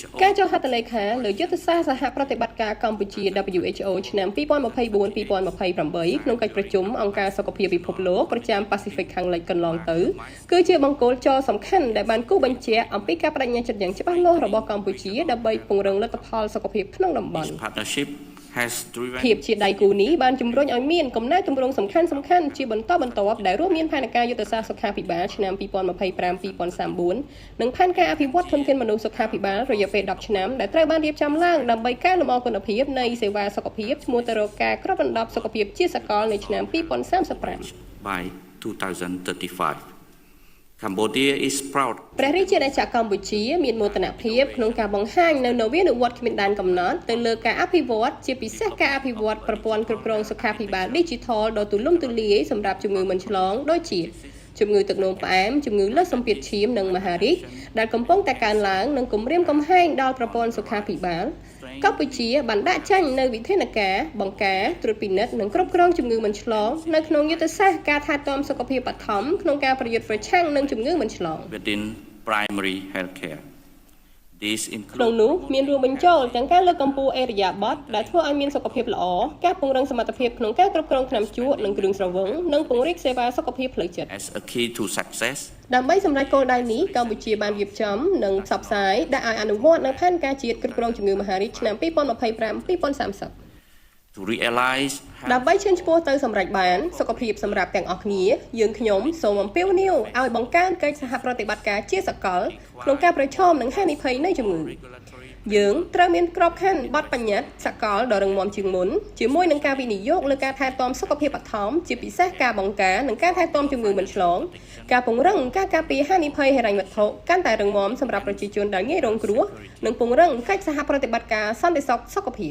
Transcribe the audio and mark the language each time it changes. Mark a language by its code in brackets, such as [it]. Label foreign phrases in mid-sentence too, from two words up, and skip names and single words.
[km] ការចុះហត្ថលេខាលើយុទ្ធសាស្ត្រសហប្រតិបត្តិការកម្ពុជា WHO ឆ្នាំ2024-2028ក្នុងកិច្ចប្រជុំអង្គការសុខភាពពិភពលោកប្រចាំ Pacific ខាងលិចកន្លងទៅគឺជាបង្គោលចរសំខាន់ដែលបានគូបញ្ជាក់អំពីការបដិញ្ញាចិត្តយ៉ាងច្បាស់លាស់របស់កម្ពុជាដើម្បីពង្រឹងលទ្ធផលសុខភាពក្នុងតំបន់ [en] Partnership has driven [km] ភាពជាដៃគូនេះបានជំរុញឲ្យមានកំណែទម្រង់សំខាន់ជាបន្តបន្ទាប់ដែលរួមមានផែនការយុទ្ធសាស្ត្រសុខាភិបាលឆ្នាំ2025-2034និងផែនការអភិវឌ្ឍធនធានមនុស្សសុខាភិបាលរយៈពេល10ឆ្នាំដែលត្រូវបានរៀបចំឡើងដើម្បីកែលម្អគុណភាពនៃសេវាសុខភាពឈ្មោះទៅរកការគ្របដណ្ដប់សុខភាពជាសកលនៅឆ្នាំ2035 [en] by 2035. Cambodia is proud [km] ព្រះរាជាណាចក្រកម្ពុជាមានមោទនភាពក្នុងការបង្ហាញនៅនវានុវត្តន៍គ្មានដែនកំណត់ទៅលើការអភិវឌ្ឍជាពិសេសការ អភិវឌ្ឍប្រព័ន្ធគ្រប់គ្រងសុខាភិបាល Digital ដ៏ទូលំទូលាយសម្រាប់ជំងឺមិនឆ្លងដូចជាជំងឺទឹកនោមផ្អែមជំងឺលើសសម្ពាធឈាមនិងមហារីកដែលកំពុងតែកើនឡើងនិងគំរាមកំហែងដល់ប្រព័ន្ធសុខាភិបាលកម្ពុជាបានដាក់ចេញនូវវិធានការបង្ការត្រួតពិនិត្យនិងគ្រប់គ្រងជំងឺមិនឆ្លងនៅក្នុងយុទ្ធសាស្ត្រការថែទាំសុខភាពបឋមក្នុងការប្រយុទ្ធប្រឆាំងនឹងជំងឺមិនឆ្លង [en] within primary healthcare. These [km] ក្នុង [en] include [km] នោះមានរួមបញ្ចូលទាំងការលើកកម្ពស់អេរយាប័តដែលធ្វើឲ្យមានសុខភាពល្អការពង្រឹងសមត្ថភាពក្នុងការគ្រប់គ្រងថ្នាំជក់និងគ្រឿងស្រវឹងនិងពង្រីកសេវាសុខភាពផ្លូវចិត្ត [en] as a key to success. [km] ដើម្បីសម្រេចគោលដៅនេះកម្ពុជាបានរៀបចំនិងផ្សព្វផ្សាយដាក់ឲ្យអនុវត្តនៅផែនការជាតិគ្រប់គ្រងជំងឺមហារីកឆ្នាំ2025-2030 [en] To realize [km] ដើម្បីឈានឆ្ពោះទៅសម្រេចបានសុខភាពសម្រាប់ទាំងអស់គ្នាយើងខ្ញុំសូមអំពាវនាវឲ្យបង្កើនកិច្ចសហប្រតិបត្តិការជាសកលក្នុងការប្រឈមនឹងហានិភ័យនៃជំងឺយើងត្រូវមានក្របខ័ណ្ឌបទបញ្ញត្តិសកលដ៏រឹងមាំជាងមុនជាមួយនឹងការវិនិយោគលើការថែទាំសុខភាពបឋមជាពិសេសការបង្ការនិងការថែទាំជំងឺមិនឆ្លងការពង្រឹងការការពារហានិភ័យហិរញ្ញវត្ថុកាន់តែរឹងមាំសម្រាប់ប្រជាជនដែលងាយរងគ្រោះនិងពង្រឹងកិច្ចសហប្រតិបត្តិការសន្តិសុខសុខភាព